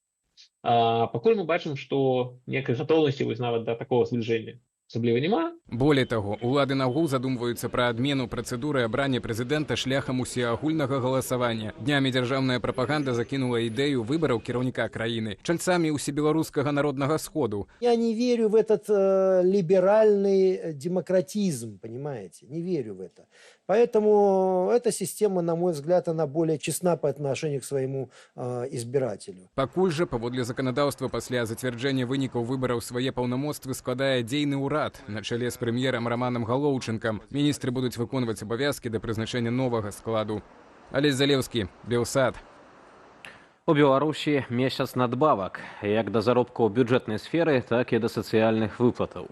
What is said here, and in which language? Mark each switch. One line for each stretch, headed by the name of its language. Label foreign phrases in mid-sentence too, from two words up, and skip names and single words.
Belarusian: Пакуль мы бачым, што некай гатоўнасці вось нават да такого збліжэння асабліва няма. Болей таго, улады нагул задумваюцца пра адмену працэдуры абрання прэзідэнта шляхам усеагульнага галасавання. Днямі дзяржаўная прапаганда закінула ідэю выбараў кіраўніка краіны чальцамі усебеларускага народнага сходу.
Russian: Я не верю в этот либеральный демократизм, понимаете? Не верю в это. Поэтому эта система, на мой взгляд, она более честна по отношению к своему избирателю.
Belarusian: Пакуль жа, паводле заканадаўства, пасля зацвярджэння вынікаў выбараў свае паўнамоцтвы складае дзейны ўрад на чале з прэм'ерам Раманам Галоўчынкам. Міністры будуць выконваць абавязкі да прызначэння новага складу. Алесь Залеўскі, Белсат. У Беларусі месяц надбавак, як да заробку ў бюджэтнай сферы, так і да сацыяльных выплатаў.